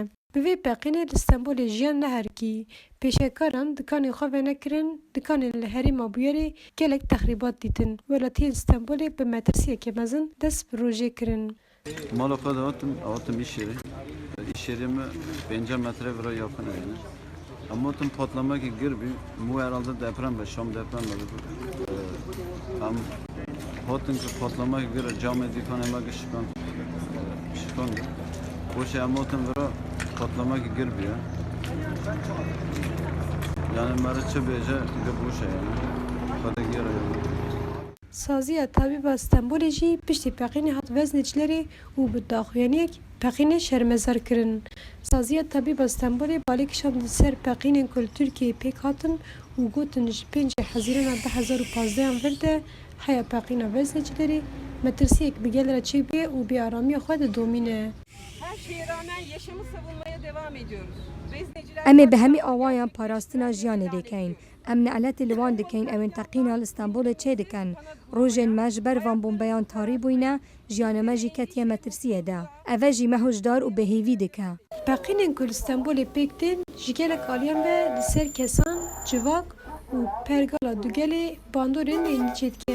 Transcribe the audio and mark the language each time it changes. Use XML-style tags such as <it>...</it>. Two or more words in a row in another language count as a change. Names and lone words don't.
<ku>Bi vê peqînê li Stenbolê jiyan neherkî. Pêşekaran dikanên xwe venekirin, dikanên li herêma Bûyerê gelek texrîbat dîtin. Welatiyên Stenbolê bi metirsiyekê mezin dest bi rojê kirin. Mala xwe de hatim iş yerê. İş yerê me 5 metre vira</ku> <tr>yakın yani.</tr> <ku>Ama hatim patlamakê gir bû. Mû</ku> <tr>herhalde deprem</tr> <ku>be, Şam deprem be. Em hatin ku patlamakê gir camê dîkanê me şikan. Boşa em hatin vira patlamakê gir bû ya. Yani mere çi bêje gir boşa yani. Xwedê gir yani. Saziya Tabîba Stenbolê jî piştî peqînê hat weznecîlerê û bi daxuyaniyek peqînê şermezar kirin. Saziya Tabîba Stenbolê balê kişand li ser peqînên ku li Tirkiyeyê pêk hatin û gotin ji 5 Hezîrana 2015 vir de heya peqîna weznecîlerê metirsiyek bi gel re çêbûye û bêaramiya xwe didomîne.</ku> <tr>Her şeye rağmen yaşamı savunmaya devam ediyoruz.</tr> <ku>Em ê bi hemî awayan parastina jiyanê dêkeyin. Em neeletê li wan dikeyin ewên teqîna li Stenbolê çê dikin. Rojên me ji ber van bombeyan tarî bûyne, jiyana me jî ketiye metirsiyê de. Ev jî me hojdar û bêhêvî dike. Peqînên ku li Stenbolê pêk tên ji gelek aliyan ve li ser kesan, civak û pergala dugelê bandorên ênîçê dike.</ku>